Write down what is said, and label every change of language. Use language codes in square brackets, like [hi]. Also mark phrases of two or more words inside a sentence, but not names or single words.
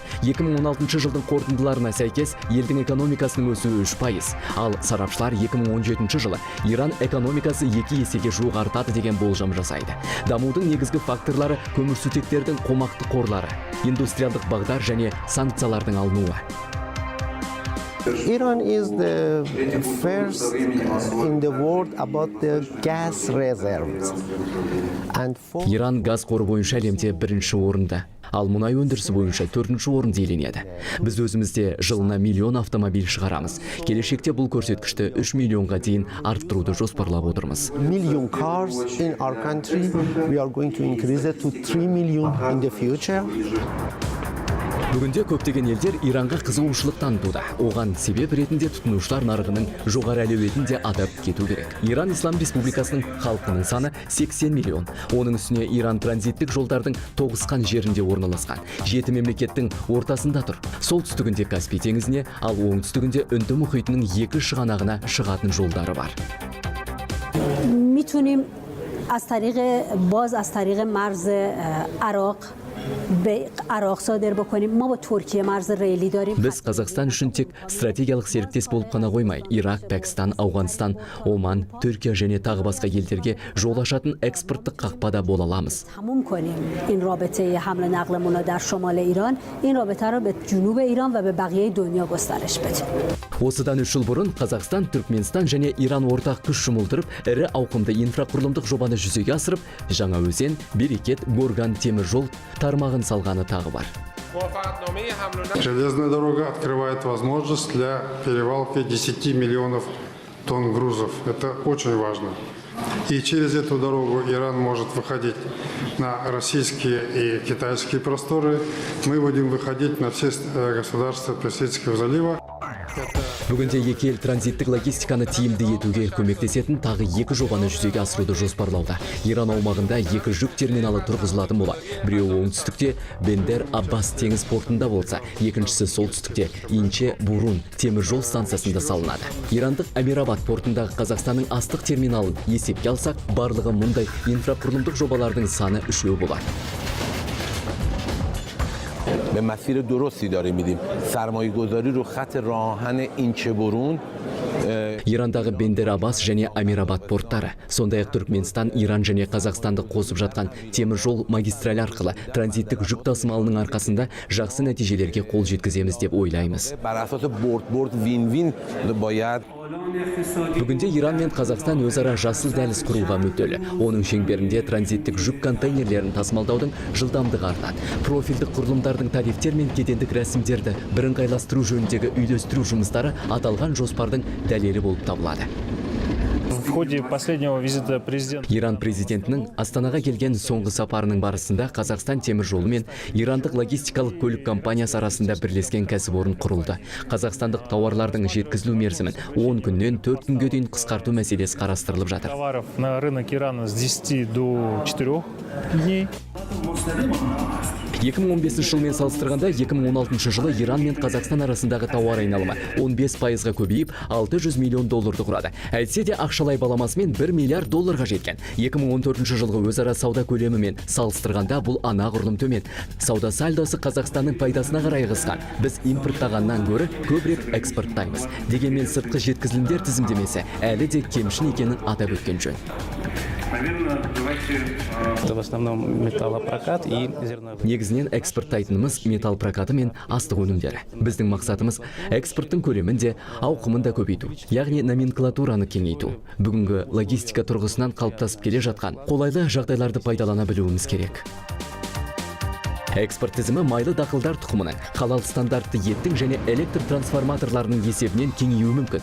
[kk] 2016 жылдың қорытындыларына сәйкес елдің экономикасының өсуі 3%, ал сарапшылар 2017 жылы Иран экономикасы 2 есеге жуық артады деген болжам жасайды. Дамудың негізгі факторлары көмірсутектердің қомақты қорлары, индустриалдық бағдар және санкциялардың алынуы. [en] Iran is the first in the world about the gas reserves. [kk] Иран газ қоры бойынша әлемде бірінші орында. ал мұнай өндірісі бойынша 4-ші орынды иеленеді. Біз өзімізде жылына миллион автомобиль шығарамыз. Келешекте бұл көрсеткішті 3 миллионға дейін арттыруды жоспарлап отырмыз. [en] Million cars in our country. We are going to increase it to 3 million in the future. [kk] Бүгінде көптеген елдер Иранға қызығушылық танытуда. Оған себеп ретінде тұтынушылар нарығының жоғары әлеуетін де атап кету керек. Иран Ислам Республикасының халқының саны 80 миллион. Оның үстіне Иран транзиттік жолдардың тоғысқан жерінде орналасқан. 7 мемлекеттің ортасында тұр. Солтүстігінде Каспий теңізіне, ал оңтүстігінде Үнді мұхитының 2 шығанағына шығатын жолдары бар. [fa] میتونیم از طریق مرز عراق به عراق صادر بکنیم. ما با ترکیه مرز ریلی داریم. [kk] Біз Қазақстан үшін тек стратегиялық серіктес болып қана қоймай, Ирак, Пәкістан, Ауғанстан, Оман, Түркия және тағы басқа елдерге жол ашатын экспорттық қақпада бола аламыз. [fa] تموم کنیم این رابطه حمل و نقلمون رو در شمال ایران، این رابطه رو به جنوب ایران و به بقیه دنیا گسترش بدیم. [kk] Осыдан 3 жыл бұрын Қазақстан, Түркменстан және Иран ортақ күш жұмылдырып, ірі ауқымды инфрақұрылымдық жобаны жүзеге асырып, Жаңаөзен, Берекет, Горган темір жол тармағын салғаны тағы бар. [ru] Железная дорога открывает возможность для перевалки 10 миллионов тонн грузов. Это очень важно. И через эту дорогу Иран может выходить на российские и китайские просторы. Мы будем выходить на все государства Персидского залива. [kk] Бүгінде екі ел транзиттік логистиканы тиімді етуге көмектесетін тағы 2 жобаны жүзеге асыруды жоспарлауда. Иран аумағында 2 жүк терминалы тұрғызылатын болады. Біреуі оңтүстікте Бендер Аббас теңіз портында болса, екіншісі солтүстікте Инче Бурун темір жол станциясында салынады. Ирандық Амирабад портындағы Қазақстанның астық терминалын есепке алсақ, барлығы мұндай инфрақұрылымдық жобалардың саны 3 болады. [fa] به مسیر درستی داریم میدیم. سرمایه گذاری رو خط راه آهن اینچه برون [kk] Ирандағы Бендер Аббас және Амирабад порттары, сондай-ақ Түркменстан, Иран және Қазақстанды қосып жатқан темір жол магистраль арқылы транзиттік жүк тасымалының арқасында жақсы нәтижелерге қол жеткіземіз деп ойлаймыз. [fa] بر اساس برد [en] win win [fa] باید [kk] Бүгінде Иран мен Қазақстан өзара жасыл дәліз құруға мүдделі. Оның шеңберінде транзиттік жүк контейнерлерін тасымалдаудың жылдамдығы артады. Профильдік құрылымдардың тарифтер мен кедендік рәсімдерді бірыңғайластыру жөніндегі үйлестіру жұмыстары аталған жоспардың дәлелі болып табылады. [ru] В ходе последнего визита президента [kk] Иран президентінің Астанаға келген соңғы сапарының барысында Қазақстан темір жолы мен ирандық логистикалық көлік компаниясы арасында бірлескен кәсіпорын құрылды. Қазақстандық тауарлардың жеткізілу мерзімін 10 күннен 4 күнге дейін қысқарту мәселесі қарастырылып жатыр. [ru] товаров на рынок Ирана с 10 до 4 дней. [kk] 2015 жылмен салыстырғанда 2016 жылы Иран мен Қазақстан арасындағы тауар айналымы 15%-ға көбейіп, $600 миллион құрады. Әйтсе де ақшалай баламасымен $1 миллиард жеткен. 2014 жылғы өзара сауда көлемімен салыстырғанда бұл анағұрлым төмен. Сауда сальдосы Қазақстанның пайдасына қарай қысқан. Біз импорттағаннан гөрі көбірек экспорттаймыз. Дегенмен сыртқы жеткізілімдер тізімдемесі әлі де кемшін екенін атап өткен жөн. [ru] Это в основном металлопрокат и зерновые. [kk] Негізінен экспорттайтынымыз металл прокаты мен астық өнімдері. Біздің мақсатымыз экспорттың көлемін де, ауқымын да көбейту, яғни номенклатураны кеңейту. Бүгінгі логистика тұрғысынан қалыптасып келе жатқан қолайлы жағдайларды пайдалана білуіміз керек. Экспорт тізімі майлы дақылдар тұқымының, халал стандартты еттің және электр трансформаторларының есебінен кеңеюі мүмкін.